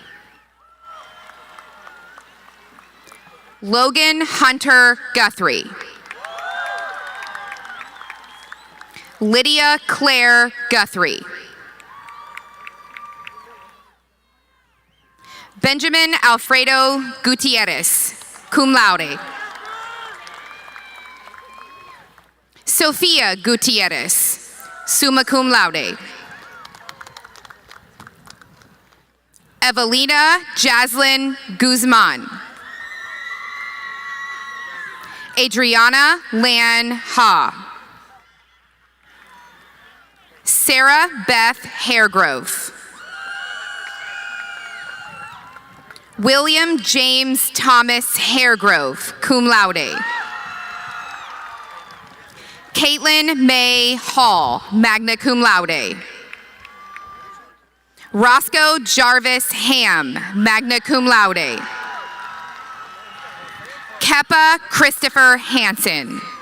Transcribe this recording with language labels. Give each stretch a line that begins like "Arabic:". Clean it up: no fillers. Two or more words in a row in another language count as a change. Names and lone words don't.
English: Logan Hunter Guthrie. Lydia Claire Guthrie. Benjamin Alfredo Gutierrez,
Latin: cum laude.
English: Sophia Gutierrez,
Latin: summa cum laude.
English: Evelina Jaslyn Guzman. Adriana Lan Ha. Sarah Beth Hairgrove. William James Thomas Hairgrove,
Latin: cum laude.
English: Caitlin May Hall,
Latin: magna cum laude.
English: Roscoe Jarvis Ham,
Latin: magna cum laude.
English: Keppa Christopher Hansen.